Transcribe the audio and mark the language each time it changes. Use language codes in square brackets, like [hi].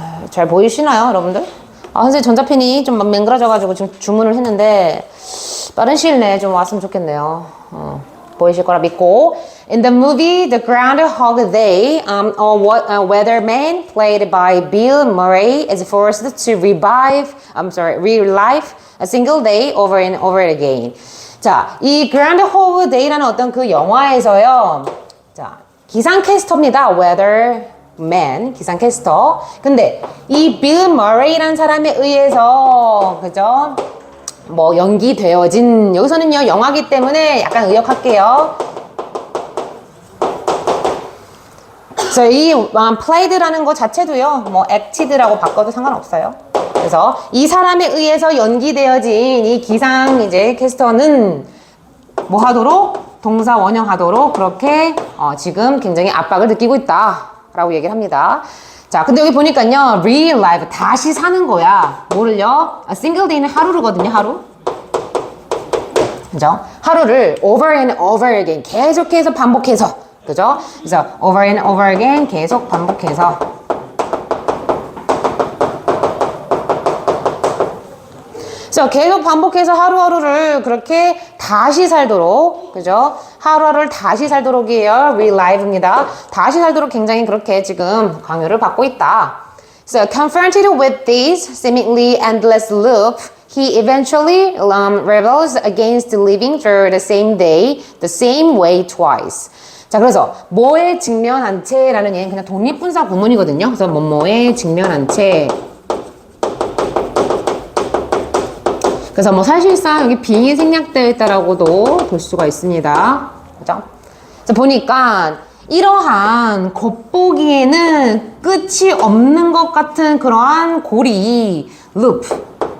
[ko] 잘 보이시나요, 여러분들? 선생님 전자펜이 좀 맹그라져가지고 지금 주문을 했는데 빠른 시일 내에 좀 왔으면 좋겠네요. 보이실 거라 믿고. [en] In the movie The Groundhog Day, a weatherman played by Bill Murray is forced to relive a single day over and over again. [ko] 자, 이 Groundhog Day라는 어떤 그 영화에서요. 자, 기상캐스터입니다. weatherman, 기상캐스터. 근데 이 빌 머레이라는 사람에 의해서 그죠? 뭐 연기되어진, 여기서는요 영화기 때문에 약간 의역할게요. 그래서 이 played라는 것 자체도요 뭐 acted라고 바꿔도 상관없어요. 그래서 이 사람에 의해서 연기되어진 이 기상 이제 캐스터는 뭐 하도록, 동사 원형하도록 그렇게 지금 굉장히 압박을 느끼고 있다라고 얘기를 합니다. 자, 근데 여기 보니까요, relive, 다시 사는 거야. 뭐를요? single day는 하루거든요, 하루. 그죠? 하루를 [en] over and over again, [ko] 계속해서 반복해서. 그죠? 그래서 [en] over and over again, [ko] 계속 반복해서. 그래서 계속 반복해서 하루하루를 그렇게 다시 살도록, 그죠? 하루하루를 다시 살도록이에요. relive입니다. 다시 살도록 굉장히 그렇게 지금 강요를 받고 있다. [en] So confronted with this seemingly endless loop, he eventually rebels against living through the same day, the same way twice. [ko] 자, 그래서 뭐에 직면한 채라는 얘는 그냥 독립분사 구문이거든요. 그래서 뭐뭐에 직면한 채. 그래서 뭐 사실상 여기 빙이 생략되어 있다라고도 볼 수가 있습니다. 그죠? 그래서 보니까 이러한 겉보기에는 끝이 없는 것 같은 그러한 고리, 루프.